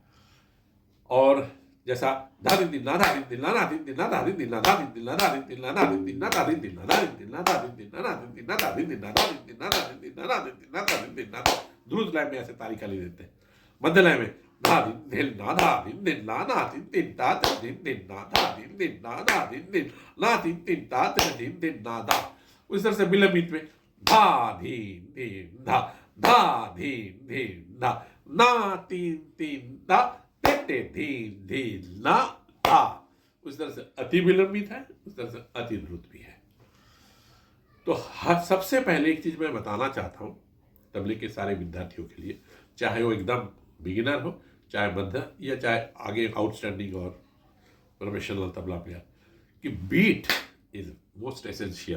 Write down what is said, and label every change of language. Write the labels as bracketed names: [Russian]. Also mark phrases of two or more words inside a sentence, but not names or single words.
[Hindi] और जैसा धा दिन दिन ना धा दिन दिन ना धा दिन दिन ना धा दिन दिन ना धा दिन दिन ना धा दिन दिन ना धा दिन दिन ना धा दिन दिन ना धा दिन दिन ना धा दिन दिन ना धा दिन दिन ना धा दिन दिन ना धा दिन दिन ना धा दिन दिन ना धा दिन दिन ना धा दिन दिन ना, द्रुत लय में ऐसे ताली खाली देते हैं। मध्य लय में धा दिन दिन ना धा दिन दिन ना धा दिन दिन ता दिन दिन ना धा दिन दिन ना धा दिन दिन ना दिन दिन ता दिन दिन ना धा। उस तरह से विलंबित में धा धीन धीन धा, धा धीन धीन धा, ना तीन तीन धा, ते धीन धीन ना धा। उस तरह से अति विलंबित है, उस तरह से अति द्रुत भी है। तो हर सबसे पहले एक चीज़ मैं बताना चाहता हूँ तबले के सारे विद्यार्थियों के लिए, चाहे वो एकदम बिगिनर हो, चाहे मध्य, या चाहे आगे आउटस्टैंडिंग और प्रोफेशनल तबला प्लेयर, कि [English] beat is most essential.